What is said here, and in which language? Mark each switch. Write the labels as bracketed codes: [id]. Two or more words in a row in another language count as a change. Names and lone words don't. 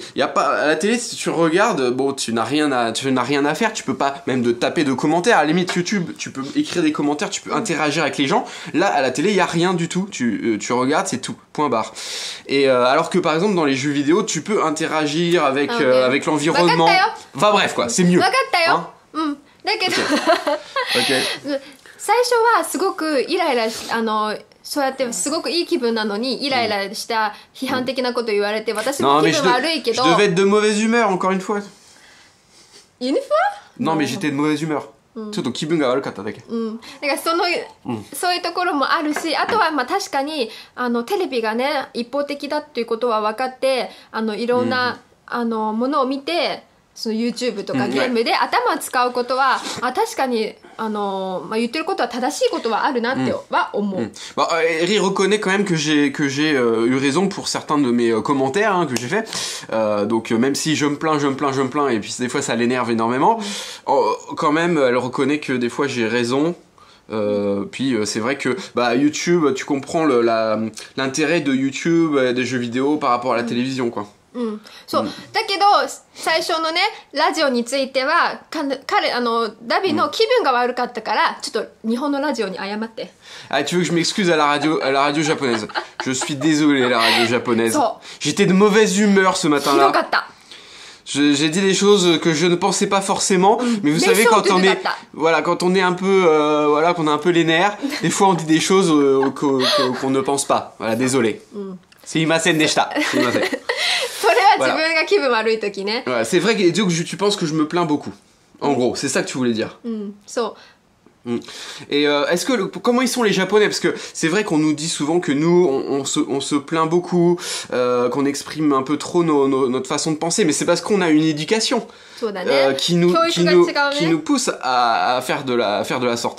[fr] Il y a pas à la télé, si tu regardes, bon, tu n'as rien à faire. Tu peux pas même de taper de commentaires. À la limite YouTube, tu peux écrire des commentaires, tu peux interagir avec les gens. Là, à la télé, il y a rien du tout. Tu regardes, c'est tout. Point barre. Et alors que par exemple dans les jeux vidéo, tu peux interagir avec avec l'environnement. Enfin bref quoi, c'est mieux. [ja] 分かったよ、 [fr] Hein? [ja] うんだけど [fr] Ok. [ja] 最初はすごくイライラそうやってすごくいい気分なのにイライラした批判的なこと言われて私も [fr] Non [ja] 気 [fr] mais [ja] 分悪いけ [fr] je [ja] ど [fr] devais être de mauvaise humeur encore une fois. Une fois? Non mais j'étais de mauvaise humeur. [ja] ちょっと気分が悪かっただけ。うん、だからそういうところもあるしあとはまあ確かにテレビがね一方的だっていうことは分かっていろんな、ものを見てその YouTube とかゲームで頭を使うことは、確かに言ってることは正しいことはあるなっては思う。 [fr] Bah, Eri reconnaît quand même que j'ai eu raison pour certains de mes commentaires que j'ai fait. Donc même si je me plains et puis des fois ça l'énerve énormément, quand même elle reconnaît que des fois j'ai raison. Puis c'est vrai que YouTube, tu comprends l'intérêt de YouTube, des jeux vidéo par rapport à la télévision quoi. [ja] うん、そう、だけど最初のねラジオについてはダビの気分が悪かったからちょっと日本のラジオに謝って。 [fr] Ah, tu veux que je m'excuse à la radio japonaise? Je suis désolé, la radio japonaise. So. J'étais de mauvaise humeur ce [ja] ひど [fr] matin-là. [ja] かった。 [fr] J'ai dit des choses que je ne pensais pas forcément, mais vous savez quand on est, voilà, quand on est un peu, voilà, qu'on a un peu les nerfs, des fois on dit des choses qu'on ne pense pas. Voilà, désolé. C'est [ja] いませんでした. それは自分が気分悪い時ね。 [fr] Ouais, c'est vrai que tu penses que je me plains beaucoup. En gros, c'est ça que tu voulais dire. [ja] うん、そう。 [fr] Et est-ce que comment ils sont les Japonais? Parce que c'est vrai qu'on nous dit souvent que nous on se plaint beaucoup, qu'on exprime un peu trop notre façon de penser, mais c'est parce qu'on a une éducation qui nous pousse à faire de la sorte.